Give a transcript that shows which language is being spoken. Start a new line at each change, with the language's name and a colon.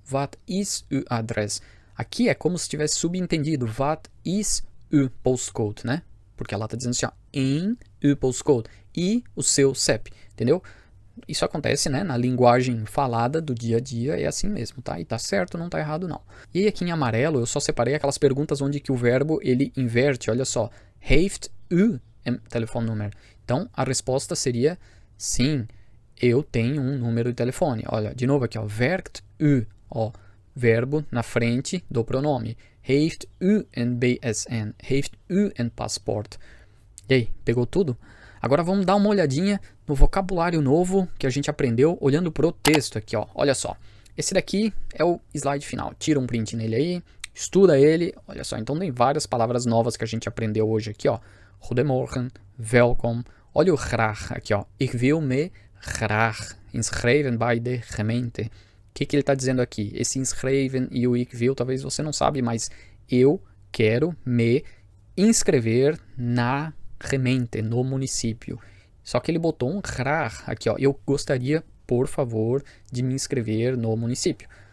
Dutch: Wat is uw adres?
Portuguese: Aqui é como se tivesse subentendido,
Dutch: wat is uw postcode,
Portuguese: né? Porque ela está dizendo assim, ó, em uw postcode e o seu CEP, entendeu? Isso acontece, né, na linguagem falada do dia a dia, é assim mesmo, tá? E tá certo, não tá errado não. E aí aqui em amarelo eu só separei aquelas perguntas onde que o verbo ele inverte, olha só.
Dutch: Heeft u een telefoonnummer?
Portuguese: Então a resposta seria sim, eu tenho um número de telefone. Olha, de novo aqui, ó,
Dutch: werkt u,
Portuguese: ó, verbo na frente do pronome.
Dutch: Heeft u een BSN? Heeft u een paspoort?
Portuguese: E aí, pegou tudo? Agora vamos dar uma olhadinha no vocabulário novo que a gente aprendeu olhando pro texto aqui, ó. Olha só. Esse daqui é o slide final. Tira um print nele aí, estuda ele. Olha só, então tem várias palavras novas que a gente aprendeu hoje aqui, ó.
Dutch: Goedemorgen, welkom.
Portuguese: Olha o graag aqui, ó.
Dutch: Ik wil me graag inschrijven bij de gemeente.
Portuguese: O que ele está dizendo aqui? Esse inschrijven e o
Dutch: ik wil,
Portuguese: talvez você não sabe, mas eu quero me inscrever na gemeente, no município. Só que ele botou um graag aqui, ó. Eu gostaria, por favor, de me inscrever no município.